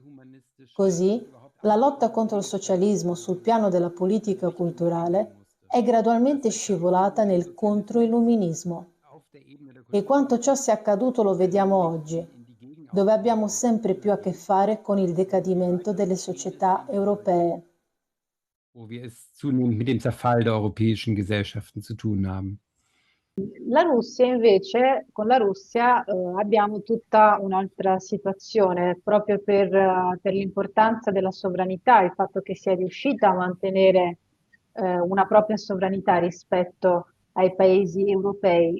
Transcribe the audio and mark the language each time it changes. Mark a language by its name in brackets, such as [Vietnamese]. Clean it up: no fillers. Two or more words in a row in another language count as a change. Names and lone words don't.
[Italian] Così, la lotta contro il socialismo sul piano della politica culturale è gradualmente scivolata nel contro-illuminismo. E quanto ciò sia accaduto lo vediamo oggi, dove abbiamo sempre più a che fare con il decadimento delle società europee. [German] Wo wir es zunehmend mit dem Zerfall der europäischen Gesellschaften zu tun haben. [Italian] La Russia invece, con la Russia abbiamo tutta un'altra situazione, proprio per l'importanza della sovranità, il fatto che sia riuscita a mantenere una propria sovranità rispetto ai paesi europei.